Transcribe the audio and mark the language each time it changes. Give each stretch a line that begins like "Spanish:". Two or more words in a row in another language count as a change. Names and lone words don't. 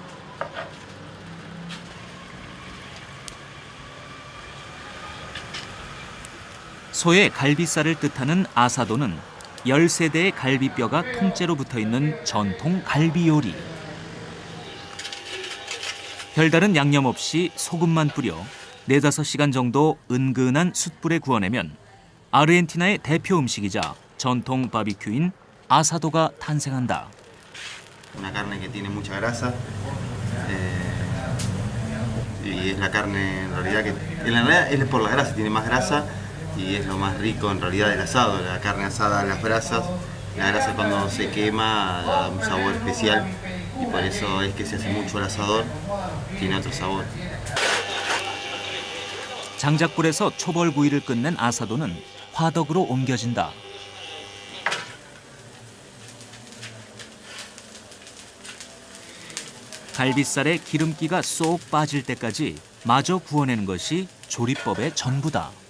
Korean: 소의 갈비살을 뜻하는 아사도는 13대의 갈비뼈가 통째로 붙어있는 전통 갈비 요리. 별다른 양념 없이 소금만 뿌려 4-5시간 정도 은근한 숯불에 구워내면 아르헨티나의 대표 음식이자 전통 바비큐인 아사도가 탄생한다.
Spanish: Una carne que tiene mucha grasa y es la carne en realidad es por la grasa, tiene más grasa y es lo más rico en realidad del asado, la carne asada a las brasas. La grasa cuando se quema da un sabor especial y por eso es que se hace mucho al asador, tiene otro sabor.
Korean: 장작불에서 초벌구이를 끝낸 아사도는 화덕으로 옮겨진다. 갈비살에 기름기가 쏙 빠질 때까지 마저 구워내는 것이 조리법의 전부다.